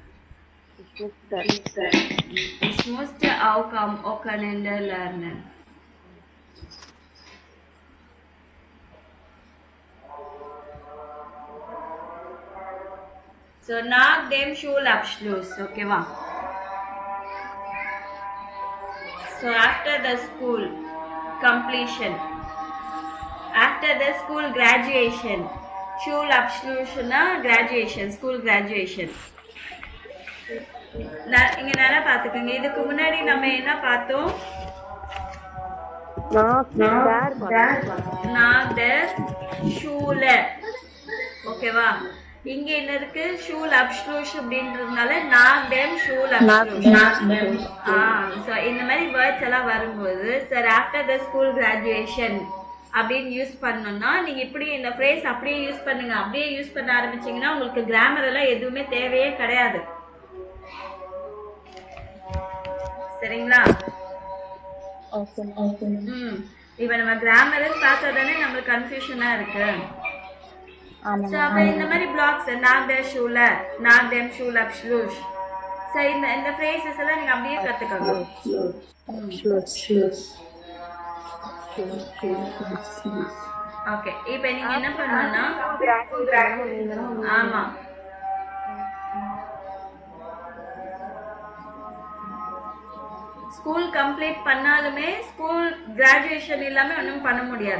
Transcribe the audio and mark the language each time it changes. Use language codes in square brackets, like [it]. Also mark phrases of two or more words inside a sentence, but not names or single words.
[de] Ich musste auch am Wochenende lernen. So, nach dem Schulabschluss, [en] okay, wa? So, after the school completion, after the school graduation, [de] Schulabschluss na [en] graduation, school graduation. [ta] இங்க நல்லா பாத்துக்கோங்க. இதுக்கு முன்னாடி நம்ம என்ன பார்த்தோம்? [de] Nach der Schule, [ta] ஓகேவா? இங்க என்ன இருக்கு? Schulabschluss அப்படின்றதுனால [de] nach dem Schulabschluss. [ta] சோ இந்த மாதிரி வேர்ட்ஸ் எல்லாம் வரும்போது [en] sir after the school graduation [ta] அப்படின்னு யூஸ் பண்ணோம்னா நீங்க இப்படி இந்த ஃப்ரேஸ் அப்படியே யூஸ் பண்ணுங்க. அப்படியே யூஸ் பண்ண ஆரம்பிச்சீங்கன்னா உங்களுக்கு கிராமர் எல்லாம் எதுவுமே தேவையே கிடையாது, சரிங்களா? இப்ப நம்ம கிராமர் பார்த்தா தானே நம்மளுக்கு கன்ஃபியூஷனா இருக்கு. So, அப்ப இந்த மாதிரி பிளாக்ஸ் [de] nach der Schule, nach dem Schulabschluss, [ta] so இந்த phrases எல்லாம் நீங்க அப்படியே கத்துக்கோங்க. ஓகே, இப்போ நீங்க என்ன பண்ணணும்னா ஆமா [en] school complete [ta] பண்ணாலுமே [en] school graduation [ta] இல்லாம ஒன்றும் பண்ண முடியாது.